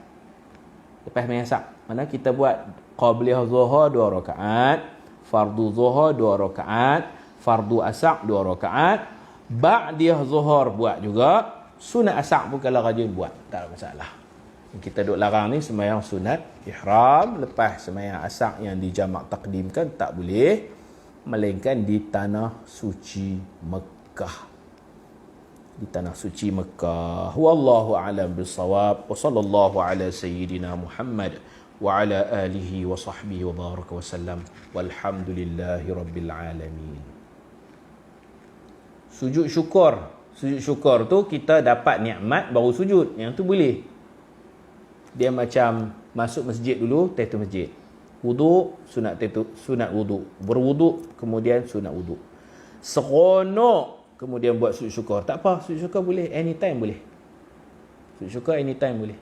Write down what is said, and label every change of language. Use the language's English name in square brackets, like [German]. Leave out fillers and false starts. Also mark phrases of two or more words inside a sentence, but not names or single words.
[Malay] Lepas main asar, mana kita buat qabliyah zuhur 2 rakaat, fardu zuhur 2 rakaat, fardu asar 2 rakaat, ba'diyah zuhur buat juga, sunat asar pun kalau rajin buat, tak ada masalah. Kita duk larang ni sembahyang sunat ihram lepas sembahyang asar yang dijamak takdimkan tak boleh, melainkan di tanah suci Mekah. Di tanah suci Mekah. [Arabic] والله أعلم بالصواب. وصلى الله على سيدنا محمد وعلى آله وصحبه وبارك وسلم. والحمد لله رب العالمين. [Malay] Sujud syukur. Sujud syukur tu kita dapat nikmat baru sujud. Yang tu boleh. Dia macam masuk masjid dulu, tahiyatul masjid. Wuduk, sunat wuduk. Berwuduk, kemudian sunat wuduk. Seronok, kemudian buat sujud syukur. Tak apa, sujud syukur boleh, anytime boleh. Sujud syukur anytime boleh.